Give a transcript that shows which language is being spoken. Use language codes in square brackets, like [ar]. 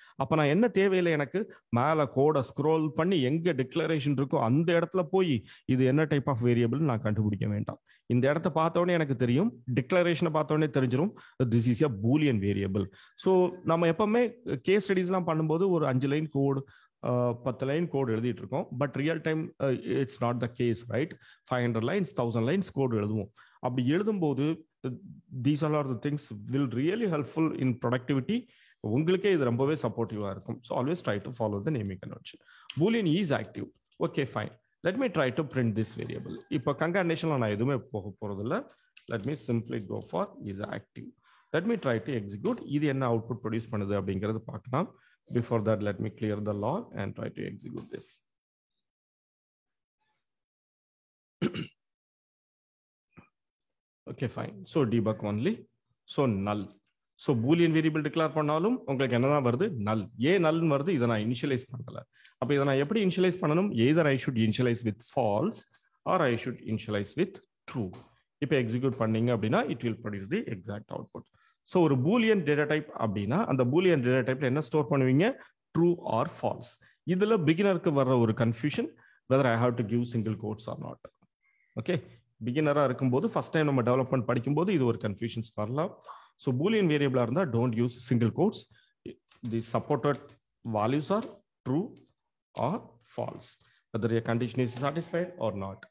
[ta] அப்ப நான் என்ன தேவையில்லை, எனக்கு மேல கோட ஸ்க்ரோல் பண்ணி எங்க டிக்ளரேஷன் இருக்கோ அந்த இடத்துல போய் இது என்ன டைப் ஆஃப் வேரியபிள் நான் கண்டுபிடிக்க வேண்டாம். இந்த இடத்த பார்த்த உடனே எனக்கு தெரியும், டிக்ளரேஷனை பார்த்த உடனே தெரிஞ்சிடும் this is a Boolean variable. So நம்ம எப்பவுமே கேஸ் ஸ்டடிஸ்லாம் பண்ணும்போது ஒரு 5 லைன் கோடு 10 லைன் கோடு எழுதிட்டு இருக்கோம். [en] But real time it's not the case, right? 500 lines 1000 lines [ta] கோடு எழுதுவோம். அப்படி எழுதும்போது [en] these all are the things will really helpful in productivity. [ta] உங்களுக்கே இது ரொம்பவே சப்போர்ட்டிவா இருக்கும். [en] So always try to follow the naming convention. Boolean is active. Okay, fine. Let me try to print this variable. [ta] இப்போ கன்கார்டேஷன்ல நான் எதுவுமே போக போறதில்ல. [en] Let me simply go for is active. Let me try to execute. [ta] இது என்ன output produce பண்ணுது அப்படிங்கிறது பார்க்கலாம். [en] Before that, let me clear the log and try to execute this. Okay, fine. So debug only. So null. [ta] So boolean variable declare பண்ணாலும் உங்களுக்கு என்னதான் வருது? null. ஏன் null வருது? இதை நான் initialize பண்ணல. அப்ப இதை நான் எப்படி initialize பண்ணணும்? [en] Either I should initialize with false or I should initialize with true. [ta] இப்போ execute பண்ணீங்க அப்படின்னா [en] it will produce the exact output. [ta] So ஒரு பூலியன் டேட்டா டைப் அப்படின்னா அந்த பூலியன் டேட்டா டைப்ல என்ன ஸ்டோர் பண்ணுவீங்க? True or false. இதுல பிகினருக்கு வர்ற ஒரு confusion [en] Whether I have to give single quotes or not. [ta] Okay, பிகினரா இருக்கும்போது ஃபர்ஸ்ட் டைம் நம்ம டெவலப்மெண்ட் படிக்கும்போது இது ஒரு கன்ஃபியூஷன்ஸ் வரலாம். [en] so [ta] பூலியன் வேரியபிளா இருந்தா [en] Don't use single quotes. The supported values are true or false, whether your condition is satisfied or not.